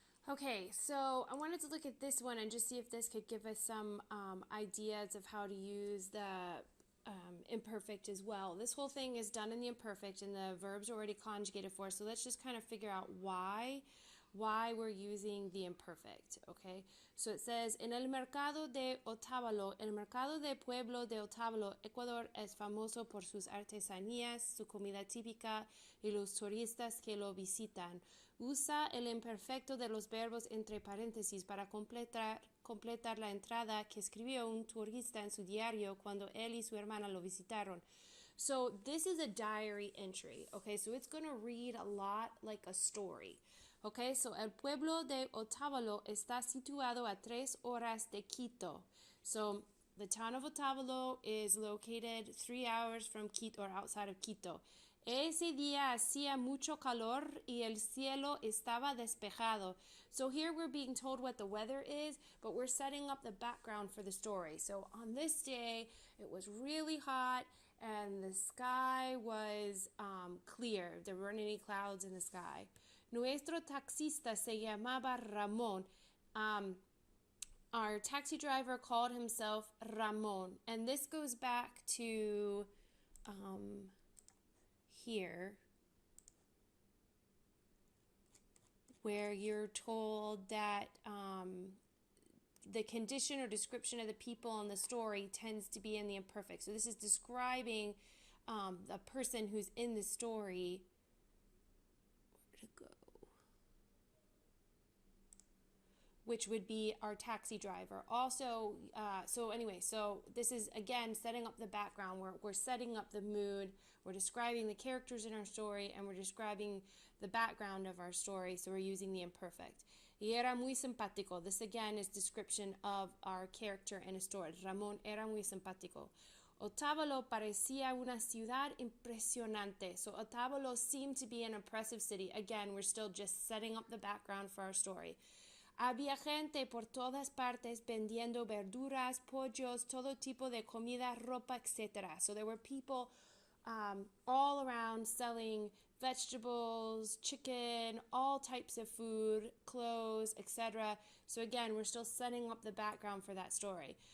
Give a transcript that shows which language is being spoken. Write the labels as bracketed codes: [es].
[en] Okay, so I wanted to look at this one and just see if this could give us some ideas of how to use the imperfect as well. This whole thing is done in the imperfect and the verbs are already conjugated for, so let's just kind of figure out why we're using the imperfect, okay? So it says, [es] en el mercado de Otavalo, el mercado de pueblo de Otavalo, Ecuador es famoso por sus artesanías, su comida típica y los turistas que lo visitan. Usa el imperfecto de los verbos entre paréntesis para completar la entrada que escribió un turista en su diario cuando él y su hermana lo visitaron. [en] So this is a diary entry, okay? So it's going to read a lot like a story. [es] Okay, so el pueblo de Otavalo está situado a 3 horas de Quito. [en] So the town of Otavalo is located 3 hours from Quito, or outside of Quito. [es] Ese día hacía mucho calor y el cielo estaba despejado. [en] So here we're being told what the weather is, but we're setting up the background for the story. So on this day, it was really hot and the sky was clear. There weren't any clouds in the sky. [es] Nuestro taxista se llamaba Ramón. [en] Our taxi driver called himself Ramón. And this goes back to here, where you're told that the condition or description of the people in the story tends to be in the imperfect. So this is describing a person who's in the story. Which would be our taxi driver. Also, so this is, again, setting up the background. We're setting up the mood. We're describing the characters in our story, and we're describing the background of our story, so we're using the imperfect. [es] Y era muy simpático. [en] This, again, is description of our character in a story. [es] Ramón era muy simpático. Otavalo parecía una ciudad impresionante. [en] So Otavalo seemed to be an impressive city. Again, we're still just setting up the background for our story. [es] Había gente por todas partes vendiendo verduras, pollos, todo tipo de comida, ropa, etc. [en] So there were people all around selling vegetables, chicken, all types of food, clothes, etc. So again, we're still setting up the background for that story.